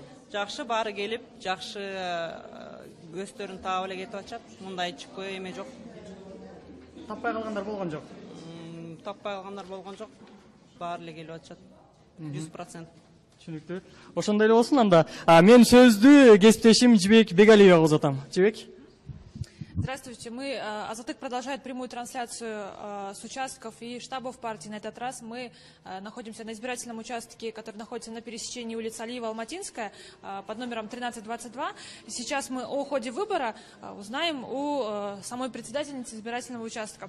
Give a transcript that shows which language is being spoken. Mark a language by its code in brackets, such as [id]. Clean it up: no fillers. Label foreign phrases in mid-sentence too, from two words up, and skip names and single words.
[ky] Жакшы, баары келип, жакшы өздөрүн таап эле кетип атышат. Мындай чыкпай эме жок. Таппай калгандар болгон жок. Таппай калгандар болгон жок. Баары эле келип атышат. 100%. Түшүнүктүү. Ошондой эле болсун анда. Мен сөздү кесиптешим Жибек Бегалиевага узатам. Жибек. [ru] Здравствуйте. Азаттык продолжает прямую трансляцию с участков и штабов партии. На этот раз мы находимся на избирательном участке, который находится на пересечении улиц Алиева-Алматинская под номером 1322. Сейчас мы о ходе выбора узнаем у самой председательницы избирательного участка.